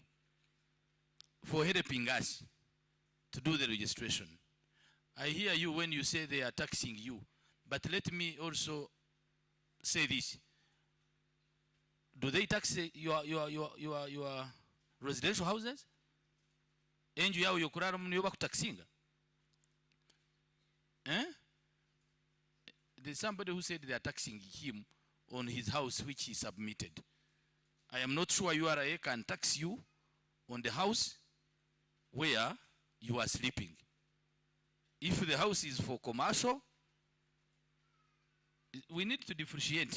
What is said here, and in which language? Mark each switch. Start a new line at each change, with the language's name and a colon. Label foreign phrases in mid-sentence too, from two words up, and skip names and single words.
English: For helping us to do the registration. I hear you when you say they are taxing you, but let me also say this. Do they tax your residential houses?
Nyankole: Enju yao yokurara muni yoba kutaxinga? Eh?
English: There's somebody who said they are taxing him on his house which he submitted. I am not sure URA can tax you on the house where you are sleeping. If the house is for commercial, we need to differentiate.